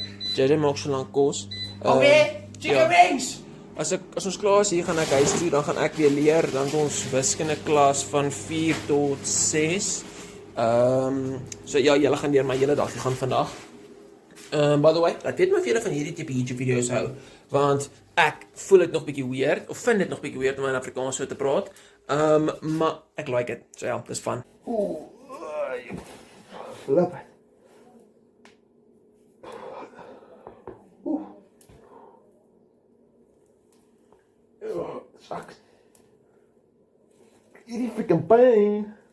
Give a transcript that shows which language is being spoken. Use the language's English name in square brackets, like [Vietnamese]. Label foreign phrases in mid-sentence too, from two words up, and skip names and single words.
[Afrikaans] JJ maak so lank kos. [English] Chicken wings. [Afrikaans] As ons klaar is hier, gaan ek huis toe, dan gaan ek weer leer, dan het ons wiskunde klas van 4 tot 6. So ja, julle gaan deur my hele dag gaan vandag. [English] By the way, [Afrikaans] ek weet maar of julle van hierdie tipe YouTube video's hou, want ek voel dit nog bietjie weird, of vind dit nog bietjie weird om in Afrikaans so te praat. Maar ek [English] like it. [Afrikaans] So ja, dis fun. Flip. Sak. Hierdie freaking pyn.